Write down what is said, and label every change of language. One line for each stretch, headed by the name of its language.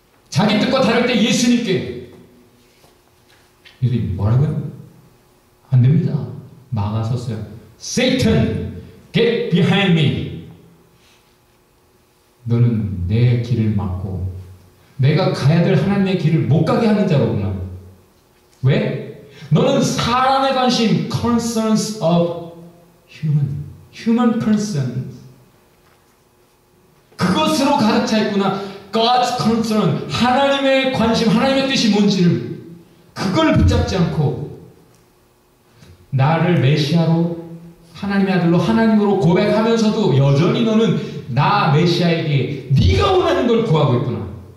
Korean: 자기 뜻과 다를 때 예수님께 예수님 뭐라고요? 안 됩니다. 막아섰어요.
English: Satan, get behind me.
Korean: 너는 내 길을 막고 내가 가야 될 하나님의 길을 못 가게 하는 자로구나. 왜? 너는 사람의 관심,
English: concerns of human persons.
Korean: 그것으로 가득 차 있구나.
English: God's concern,
Korean: 하나님의 관심, 하나님의 뜻이 뭔지를 그걸 붙잡지 않고 나를 메시아로, 하나님의 아들로, 하나님으로 고백하면서도 여전히 너는 나 메시아에게 네가 원하는 걸 구하고 있구나.